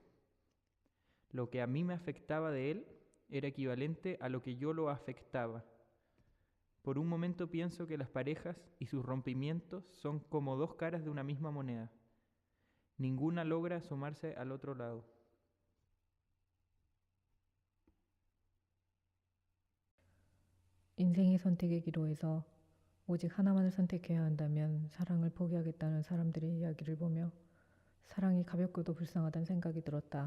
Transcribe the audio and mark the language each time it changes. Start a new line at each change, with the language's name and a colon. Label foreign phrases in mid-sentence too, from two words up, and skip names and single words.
Spanish: Lo que a mí me afectaba de él era equivalente a lo que yo lo afectaba. Por un momento pienso que las parejas y sus rompimientos son como dos caras de una misma moneda. Ninguna logra asomarse al otro lado.
Korean: 인생의 선택의 기로에서 오직 하나만을 선택해야 한다면 사랑을 포기하겠다는 사람들의 이야기를 보며 사랑이 가볍고도 불쌍하다는 생각이 들었다.